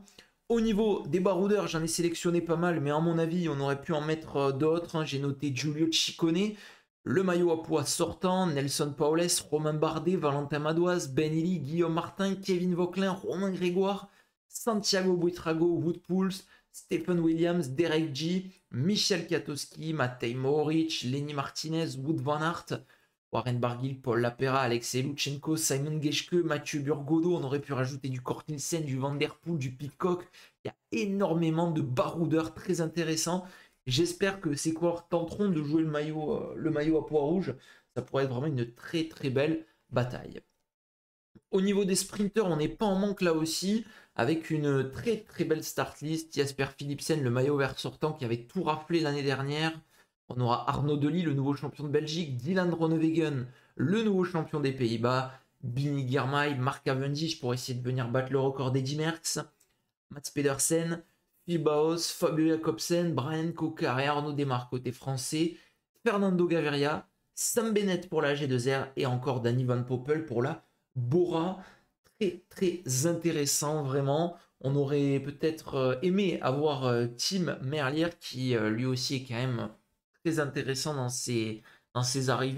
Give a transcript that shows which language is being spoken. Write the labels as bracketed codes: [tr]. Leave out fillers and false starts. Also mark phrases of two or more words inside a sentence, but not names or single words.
[fr] Au niveau des baroudeurs, j'en ai sélectionné pas mal, mais à mon avis, on aurait pu en mettre d'autres. J'ai noté Giulio Ciccone, le maillot à poids sortant, Nelson Paules, Romain Bardet, Valentin Madoise, Ben Illy, Guillaume Martin, Kevin Vauquelin, Romain Grégoire, Santiago Buitrago, Wout Poels, Stephen Williams, Derek G, Michel Katowski, Matej Mohoric, Lenny Martinez, Wout van Aert, Warren Barguil, Paul Lapera, Alexei Lutsenko, Simon Geschke, Mathieu Burgodeau. On aurait pu rajouter du Kort Nielsen, du Van Der Poel, du Pidcock. Il y a énormément de baroudeurs très intéressants. J'espère que ces coureurs tenteront de jouer le maillot à poids rouge. Ça pourrait être vraiment une très très belle bataille. Au niveau des sprinters, on n'est pas en manque là aussi, avec une très très belle [en] start list. [fr] Jasper Philipsen, le maillot vert sortant, qui avait tout raflé l'année dernière. On aura Arnaud Delis, le nouveau champion de Belgique, Dylan Groenewegen, le nouveau champion des Pays-Bas, Bini Girmay, Mark Cavendish pour essayer de venir battre le record d'Eddy Merckx, Mats Pedersen, Phil Bauhaus, Fabio Jacobsen, Brian Cocard et Arnaud Desmar côté français, Fernando Gaviria, Sam Bennett pour la G2R et encore Danny Van Poppel pour la Bora. Très très intéressant vraiment. On aurait peut-être aimé avoir Tim Merlier qui lui aussi est quand même très intéressant dans ses arrivées.